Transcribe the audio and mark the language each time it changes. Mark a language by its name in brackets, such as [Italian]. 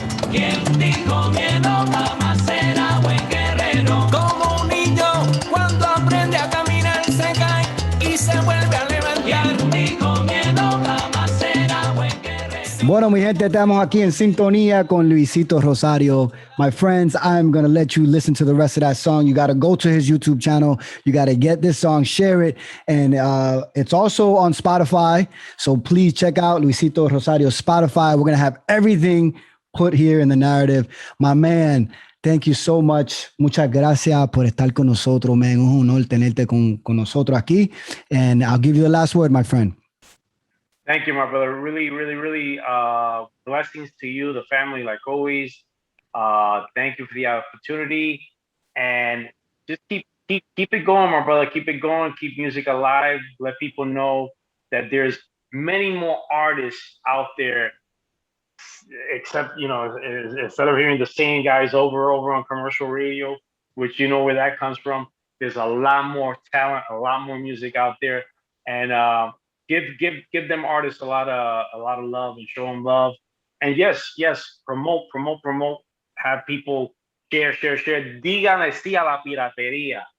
[Spanish] Quien dijo miedo jamás será buen guerrero. Como un niño cuando aprende a caminar se cae y se vuelve a levantar. Quien dijo miedo jamás será buen guerrero. Bueno, mi gente, estamos aquí en sintonía con Luisito Rosario. [English] My friends, I'm going to let you listen to the rest of that song. You got to go to his YouTube channel. You got to get this song, share it. And it's also on Spotify. So please check out Luisito Rosario's Spotify. We're going to have everything put here in the narrative. My man, thank you so much. [Spanish] Muchas gracias por estar con nosotros, man. Es un honor tenerte con nosotros aquí. [English] And I'll give you the last word, my friend. Thank you, my brother. Really, really, really blessings to you, the family, like always. Thank you for the opportunity. And just keep it going, my brother. Keep it going. Keep music alive. Let people know that there's many more artists out there, except, you know, instead of hearing the same guys over on commercial radio, which you know where that comes from, there's a lot more talent, a lot more music out there. And give them artists a lot of love and show them love. And yes, promote. Have people share. [Spanish] Díganle sí a la piratería.